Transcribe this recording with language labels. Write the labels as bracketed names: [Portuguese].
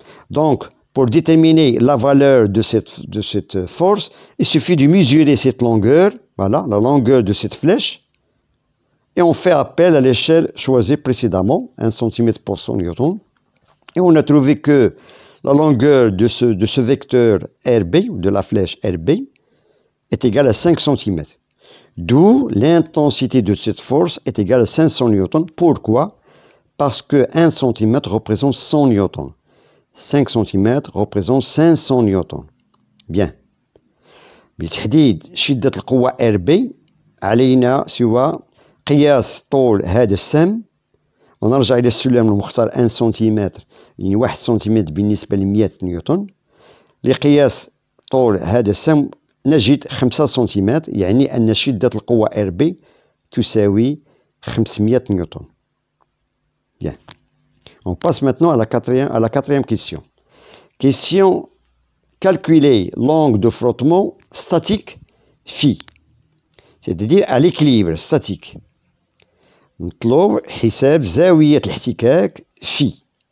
[French] Donc, pour déterminer la valeur de cette force, il suffit de mesurer cette longueur, voilà, la longueur de cette flèche, et on fait appel à l'échelle choisie précédemment, 1 cm pour 100 newtons, et on a trouvé que la longueur de ce vecteur RB, ou de la flèche RB, est égale à 5 cm. D'où l'intensité de cette force est égale à 500 newtons. Pourquoi? Parce que 1 cm représente 100 newtons. 5 cm représente 500 newtons. Bien. [Arabic] بالتحديد شدة القوة RB علينا سوى قياس طول هذا السهم، ونرجع إلى السلم المختار 1 سنتيمتر، يعني 1 سنتيمتر بالنسبة ل 100 نيوتن. لقياس طول هذا السهم نجد 5 سنتيمتر، يعني أن شدة القوة RB تساوي 500 نيوتن. [French] Bien. On passe maintenant à la quatrième question. Question: calculer l'angle de frottement statique phi, c'est-à-dire à l'équilibre statique. [Arabic] نطلب حساب زاوية الاحتكاك phi.